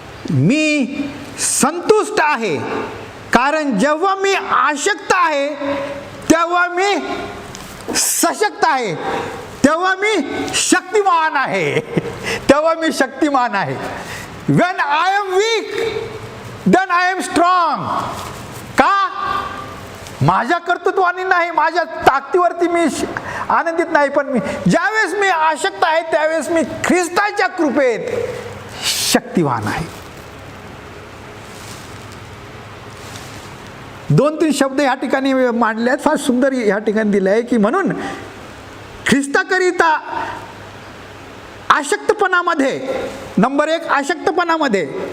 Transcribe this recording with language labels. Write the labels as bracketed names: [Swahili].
[Marathi] मी संतुष्ट आहे, कारण जेव्हा मी आशक्त आहे तेव्हा मी सशक्त आहे, तेव्हा मी शक्तिमान आहे, तेव्हा मी शक्तिमान आहे. [English] When I am weak, then I am strong. [Marathi] का? माझ्या कर्तृत्वाने नाही, माझ्या ताकदीवरती मी आनंदित नाही, पण मी ज्यावेळेस मी आशक्त आहे त्यावेळेस मी ख्रिस्ताच्या कृपेत शक्तिवान आहे. 2-3 शब्द ह्या ठिकाणी मांडले आहेत, फार सुंदर ह्या ठिकाणी दिलं आहे की म्हणून ख्रिस्ताकरिता आशक्तपणामध्ये, नंबर 1 आशक्तपणामध्ये,